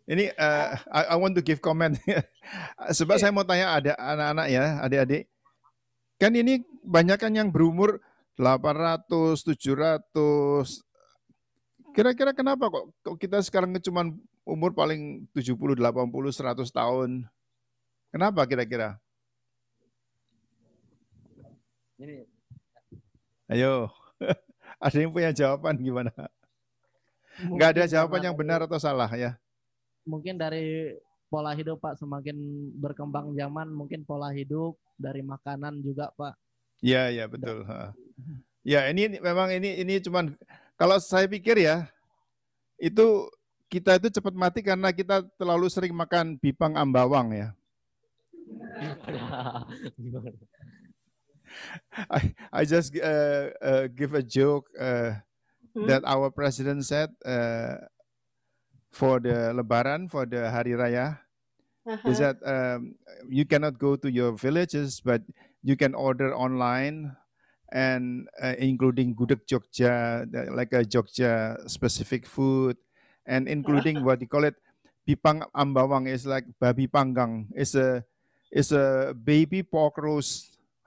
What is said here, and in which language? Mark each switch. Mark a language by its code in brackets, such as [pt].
[en] Ini I want to give comment. [id] Sebab saya mau tanya ada anak-anak ya, adik-adik. Kan ini banyak kan yang berumur 800, 700. Kira-kira kenapa kok kita sekarang cuma umur paling 70, 80, 100 tahun? Kenapa kira-kira? Ini Ayo. Ada yang punya jawaban gimana? Nggak ada jawaban yang benar atau salah ya? Mungkin dari pola hidup Pak, semakin berkembang zaman mungkin pola hidup dari makanan juga Pak. Iya, ya betul. Ya ini memang ini cuman kalau saya pikir ya itu kita itu cepat mati karena kita terlalu sering makan bipang ambawang ya. [en] I just give a joke that our president said for the Lebaran, for the Hari Raya, is that you cannot go to your villages, but you can order online, and including gudeg Jogja, like a Jogja specific food, and including what you call it, bipang ambawang is like babi panggang, is a baby pork roast.